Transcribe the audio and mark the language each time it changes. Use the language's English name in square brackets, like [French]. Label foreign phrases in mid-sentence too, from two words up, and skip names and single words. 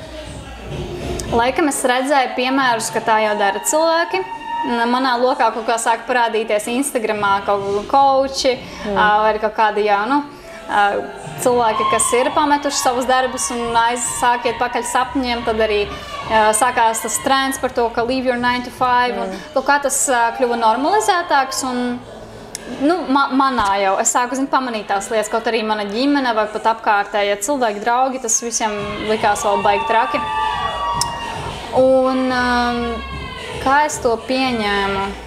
[Latvian] Laikam es redzēju piemērus, ka tā jau dara cilvēki. Manā lokā kaut kā sāk parādīties Instagramā kaut kādi koči vai kaut kādi cilvēki, kas ir pametuši savus darbus un sāk iet pakaļ sapņiem, tad arī sākās tas trends par to, ka [English] leave your 9 to 5 [Latvian] un kaut kā tas kļuva normalizētāks un manā jau. Es sāku pamanīt tās lietas, kaut arī mana ģimene vai pat apkārtējie cilvēki, draugi, tas visiem likās vēl baigi traki. Un kā es to pieņēmu?